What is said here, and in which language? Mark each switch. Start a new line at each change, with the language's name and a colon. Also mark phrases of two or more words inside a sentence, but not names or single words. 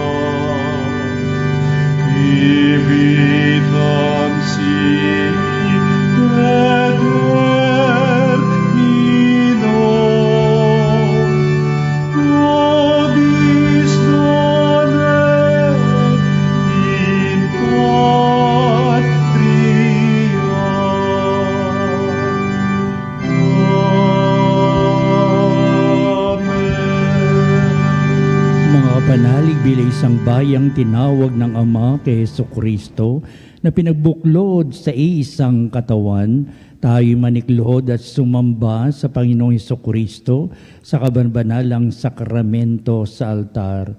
Latin: Vivitam sic et termino, nobis donet in patria. Amen.
Filipino: Mga kapanalig bilang isang bayang tinawag ng Ama kay Jesucristo na pinagbuklod sa iisang katawan, tayo'y manikluhod at sumamba sa Panginoong Jesucristo sa kabanbanalang sakramento sa altar.